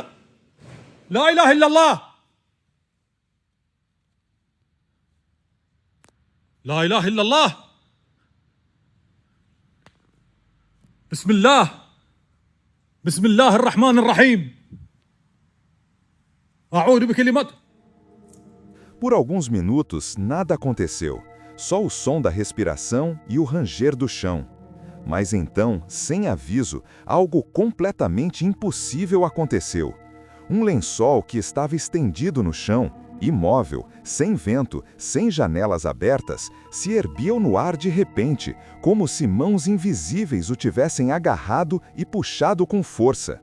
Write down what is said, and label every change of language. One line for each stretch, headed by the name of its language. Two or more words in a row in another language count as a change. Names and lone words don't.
Arabic: لا إله إلا الله. لا إله إلا الله. بسم الله الرحمن الرحيم. أعوذ بكلمات.
Portuguese: Por alguns minutos, nada aconteceu, só o som da respiração e o ranger do chão. Mas então, sem aviso, algo completamente impossível aconteceu. Um lençol que estava estendido no chão, imóvel, sem vento, sem janelas abertas, se ergueu no ar de repente, como se mãos invisíveis o tivessem agarrado e puxado com força.